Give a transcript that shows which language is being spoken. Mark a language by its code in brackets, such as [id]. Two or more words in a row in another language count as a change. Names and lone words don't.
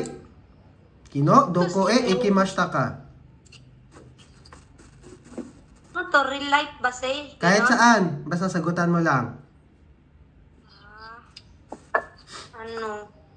[ja] 昨日、どこへ行きましたか? [tl] Ano to? [en] Real life [tl] ba, say? Kahit Ganon? saan. Basta sagutan mo lang. Ano?